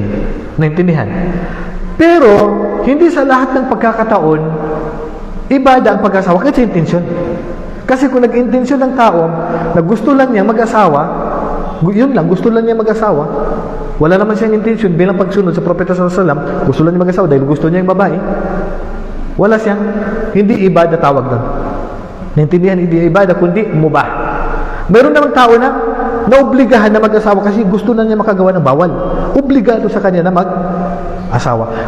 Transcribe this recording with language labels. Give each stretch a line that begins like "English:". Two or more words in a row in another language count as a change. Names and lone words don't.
Filipino: Naintindihan. Pero, hindi sa lahat ng pagkakataon, ibadah ang pag-asawa kasi intention. Kasi kung nag-intensyon ng tao na gusto lang niya mag-asawa, yun lang, gusto lang niya mag-asawa, wala naman siyang intention bilang pagsunod sa Propeta
Arabic: صلى الله عليه وسلم,
Filipino: gusto lang niya mag-asawa dahil gusto niya yung babae, wala siyang, hindi ibadah tawag doon. Naintindihan, hindi ibadah, kundi mubah. Meron namang tao na naobligahan na mag-asawa kasi gusto na niya makagawa ng bawal. Obligado sa kanya na mag-asawa.